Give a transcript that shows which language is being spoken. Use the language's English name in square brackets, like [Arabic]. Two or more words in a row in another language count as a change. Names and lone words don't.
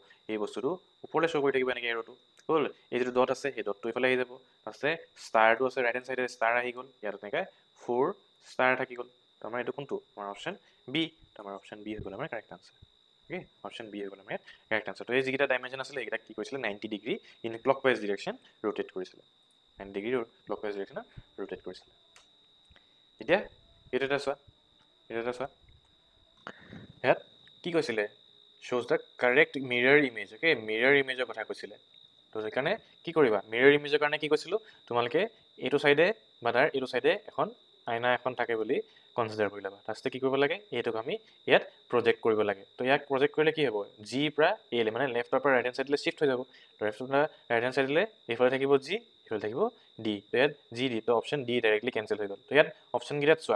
[Assamese] এই বস্তুটো ওপৰলৈ শ্ব' কৰি থাকিব এনেকৈ এৰ'টো হ'ল এই যিটো ডট আছে সেই ডটটো এইফালে আহি যাব আছে ষ্টাৰটো আছে [English] right hand side [Assamese] ষ্টাৰ আহি গ'ল ইয়াত এনেকৈ 4 ষ্টাৰ থাকি গ'ল তো আমাৰ এইটো কোনটো আমাৰ [English] option B [Assamese] তো আমাৰ [English] option B [Assamese] হৈ গ'ল আমাৰ [English] correct answer okay option B [Assamese] হৈ গ'ল আমাৰ [English] correct answer [Assamese] তো এই যিকেইটা ডাইমেনশ্যন আছিলে এইকেইটা কি কৰিছিলে [English] 90 degree in clockwise direction rotate [Assamese] কৰিছিলে [English] 90 degree clockwise directionত rotate [Assamese] কৰিছিলে এতিয়া এইটো এটা চোৱা ইয়াত কি কৈছিলে [English] shows the correct mirror image [Assamese] okay [English] mirror image [Assamese] কথা কৈছিলে তো সেইকাৰণে কি কৰিবা [English] mirror imageৰ [Assamese] কাৰণে কি কৈছিলো তোমালোকে এইটো সাইডে বা তাৰ এইটো সাইডে এখন আইনা এখন থাকে বুলি কনসিডাৰ কৰি লবা তাতে কি কৰিব লাগে এইটোক আমি ইয়াত প্ৰজেক্ট কৰিব লাগে তো ইয়াক প্ৰজেক্ট কৰিলে কি হ'ব জি পৰা এ মানে লেফটৰ পৰা [English] right hand sideলৈ [Assamese] শিফট হৈ যাব লেফটৰ পৰা [English] right hand sideলৈ [Assamese] এইফালে থাকিব জি এইফালে থাকিব ডি তো ইয়াত জি ডি তো [English] option D directly cancel [Assamese] হৈ গ'ল তো ইয়াত অপশ্যন গিটাত চোৱা